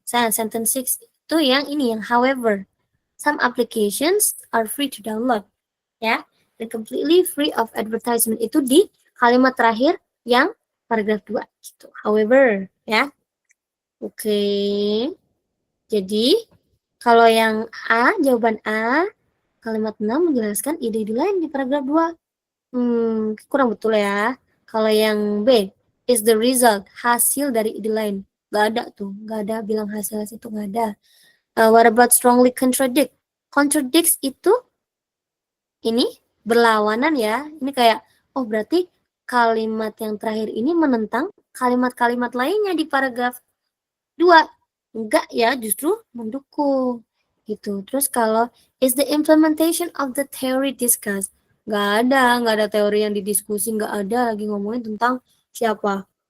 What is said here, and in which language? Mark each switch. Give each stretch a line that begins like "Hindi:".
Indonesian: Sentence 6 itu yang ini, yang however.
English: Some applications are free to download. Ya, dan completely free of advertisement.
Indonesian: Itu di kalimat terakhir yang paragraf 2. Gitu. However, ya. Oke. Jadi, kalau yang A, jawaban A, kalimat 6 menjelaskan ide-ide lain di paragraf 2. Kurang betul ya. Kalau yang B,
English: is the result,
Indonesian: hasil dari ide lain. Gak ada tuh, gak ada bilang hasil itu gak ada.
English: What about strongly contradict?
Indonesian: Contradicts itu ini berlawanan ya. Ini kayak, oh berarti kalimat yang terakhir ini menentang kalimat-kalimat lainnya di paragraf 2. Enggak ya, justru mendukung. Gitu. Terus kalau
English: is the implementation of the theory discussed?
Indonesian: Nggak ada teori yang didiskusi, nggak ada lagi ngomongin tentang siapa.